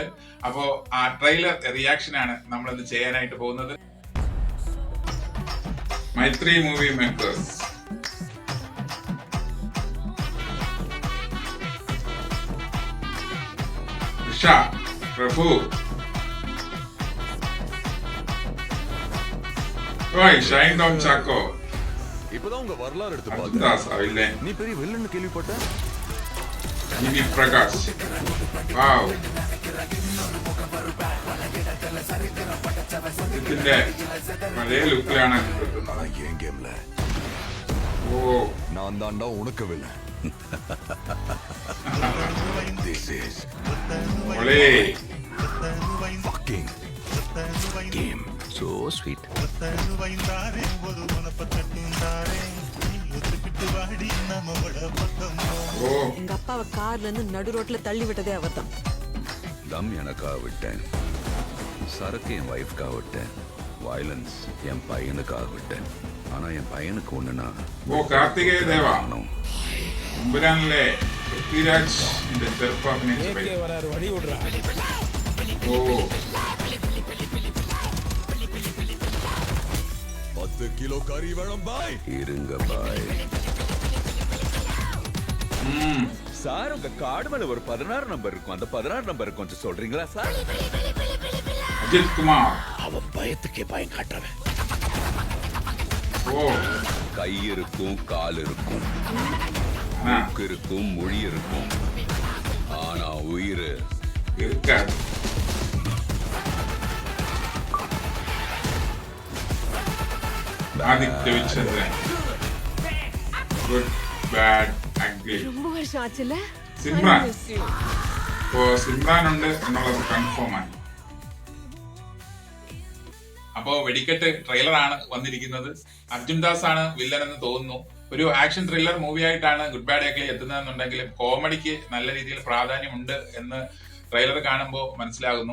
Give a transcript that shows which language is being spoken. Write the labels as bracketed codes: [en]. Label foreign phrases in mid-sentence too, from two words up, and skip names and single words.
[ml] അപ്പോ ആ ട്രെയിലർ റിയാക്ഷൻ ആണ് നമ്മൾ ഇന്ന് ചെയ്യാനായിട്ട് പോകുന്നത്. മൈത്രി മൂവി മേക്കേഴ്സ്, ഉഷ, പ്രഭു, ஷைன் டவுன் சாக்கோ. [ta] இப்பதான் உங்க வரலாறு எடுத்து அஜிதாஸ் இல்ல, நீ பெரிய வில்லன்னு கேள்விப்பட்ட. ஜிவி பிரகாஷ், வாவ், [ml] ഇതിന്റെ പഴയ ലുക്കിലാണ് [ta] என் கேம்ல ഓ நான் தான்டா உனக்கு வில்லன். [en] This is ഒളേ fucking game. So sweet. ஓ [ta] எங்க அப்பாவை கார்ல இருந்து நடு ரோட்ல தள்ளி விட்டதே அவர்தான். தம் எனக்காக விட்டேன், சரக்கு என் வைஃப்காக விட்டேன், வயலன்ஸ் என் பையனுக்காக விட்டேன். ஆனா என் பையனுக்கு ஒண்ணுனா [ml] ഓ കാർത്തികേയ ദേവ എമ്പുരാനിലെ പൃഥ്വിരാജ് ചെറുപ്പം അഭിനയിച്ച ഓ [ta] 10 கிலோ கறி வேணும் பாய். இருங்க பாய். சார் உங்க கார்டு மேல ஒரு 16 நம்பர் இருக்கும், அந்த 16 நம்பர் கொஞ்சம் சொல்றீங்களா சார்? [ml] അജിത് കുമാർ, [ta] அவன் பயத்துக்கே பயம் காட்டுறவன். ஓ கை இருக்கும், கால் இருக்கும், ஆ, மூக்கு இருக்கும், மொழி இருக்கும், ஆனா உயிர் இருக்காது. ஆதித்ய ரவிச்சந்திரன், [ml] ഗുഡ് ബാഡ് അഗ്ലി. [ta] ரொம்ப வருஷம் ஆச்சுல. [ml] സിമ്രാൻ, ഇപ്പോ സിമ്രാൻ ഉണ്ട് എന്നുള്ളത് കൺഫേം ആണ്. അപ്പോ വെടിക്കെട്ട് ട്രെയിലർ ആണ് വന്നിരിക്കുന്നത്. അർജുൻ ദാസ് ആണ് വില്ലൻ എന്ന് തോന്നുന്നു. ഒരു ആക്ഷൻ ത്രില്ലർ മൂവി ആയിട്ടാണ് ഗുഡ് ബാഡ് അഗ്ലി എത്തുന്നതെന്നുണ്ടെങ്കിലും കോമഡിക്ക് നല്ല രീതിയിൽ പ്രാധാന്യമുണ്ട് എന്ന് ട്രെയിലർ കാണുമ്പോൾ മനസ്സിലാകുന്നു.